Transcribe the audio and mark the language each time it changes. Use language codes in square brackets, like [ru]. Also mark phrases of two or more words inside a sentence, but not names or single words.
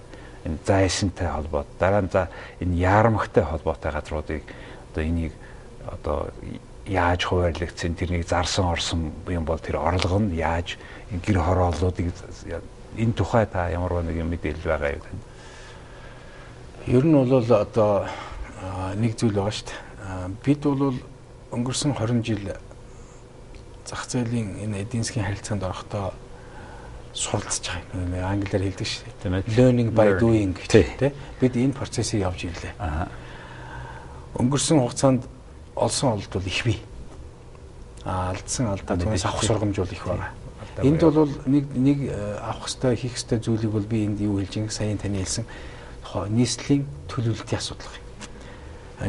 [mn] Энэ зайсантай холбоотой дараа нь за энэ яармагтай холбоотой газруудыг одоо энийг одоо яаж хуваарлагдсан тэрнийг зарсан орсон юм бол тэр орлого нь яаж энэ гэр хорооллуудыг энэ тухай та ямар нэг мэдээлэл байгаа юу тань? Ер нь бол одоо нэг зүйл байгаа шүү дээ. Бид бол өнгөрсөн 20 жил зах зээлийн энэ эдийн засгийн харилцаанд орохдоо суралцж байгаа. Англиар хэлдэг шүү дээ. [en] Learning by doing гэдэг. [mn] Бид энэ процессыг явж ирлээ. Өнгөрсөн хугацаанд олсон олд бол их бий. Алдсан алдаа түүнээс авах сургамж бол их байна. Энд бол нэг авах ёстой, хийх ёстой зүйлийг бол би энд юу хэлж байгаа саяхан таны хэлсэн нийслэлийн төлөвлөлтийн асуудал байна.